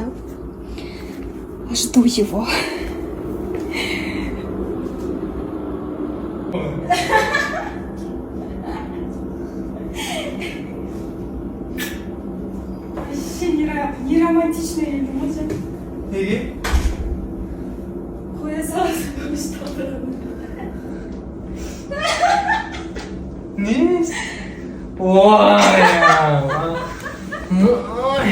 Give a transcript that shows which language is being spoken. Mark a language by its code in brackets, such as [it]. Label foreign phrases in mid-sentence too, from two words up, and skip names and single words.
[ru] Жду его. Вообще не романтично или может? [kk] Неге? Қоя саласың что-то. Не? Ой. Ой.